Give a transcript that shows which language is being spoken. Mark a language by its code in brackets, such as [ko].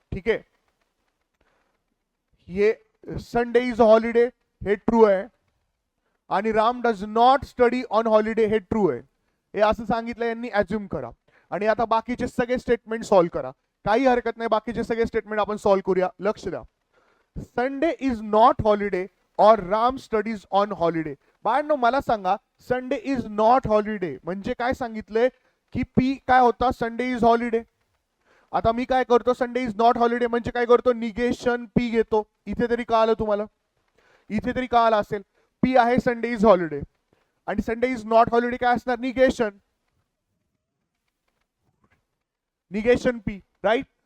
[mr] ठीक आहे, हे [en] Sunday is holiday [mr] हे ट्रू आहे आणि [en] Ram does not study on holiday [mr] हे ट्रू आहे, हे असं सांगितलं यांनी, अज्युम करा. आणि आता बाकीचे सगळे स्टेटमेंट सॉल्व्ह करा, काही हरकत नाही, बाकीचे सगळे स्टेटमेंट आपण सॉल्व्ह करूया. लक्ष द्या. [en] Sunday is not holiday और Ram studies on holiday. [mr] बाळांनो मला सांगा, [en] Sunday is not holiday [mr] म्हणजे काय सांगितलंय की पी काय होता, [en] Sunday is holiday. [mr] आता मी काय करतो, [en] Sunday is not holiday [mr] म्हणजे काय करतो, निगेशन पी घेतो. इथे तरी कळालं तुम्हाला, इथे तरी कळालं असेल. पी आहे [en] Sunday is holiday [mr] आणि [en] Sunday is not holiday [mr] काय असणार, निगेशन, निगेशन पी, राईट.